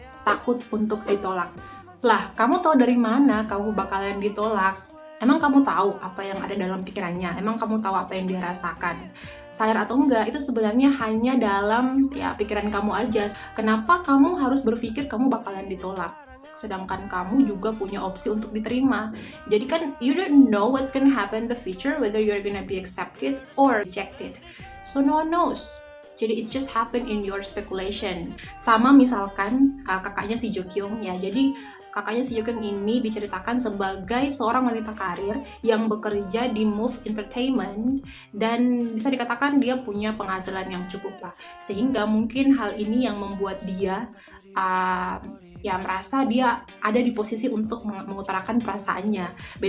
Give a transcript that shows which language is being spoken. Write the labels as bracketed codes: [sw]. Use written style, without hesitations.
[id] Takut untuk ditolak. Lah, kamu tahu dari mana kamu bakalan ditolak? Emang kamu tahu apa yang ada dalam pikirannya? Emang kamu tahu apa yang dia rasakan? Sadar atau enggak, itu sebenarnya hanya dalam pikiran kamu aja. Kenapa kamu harus berpikir kamu bakalan ditolak? Sedangkan kamu juga punya opsi untuk diterima. Jadi kan, [en] you don't know what's gonna happen in the future, whether you're gonna be accepted or rejected. So no one knows. [id] Jadi [en] it just happen in your speculation. [id] Sama misalkan kakaknya si Jo Kyung ya. Jadi kakaknya si Jo Kyung ini diceritakan sebagai seorang wanita karir yang bekerja di Move Entertainment dan bisa dikatakan dia punya penghasilan yang cukup lah. Sehingga mungkin hal ini yang membuat dia merasa dia ada di posisi untuk mengutarakan perasaannya.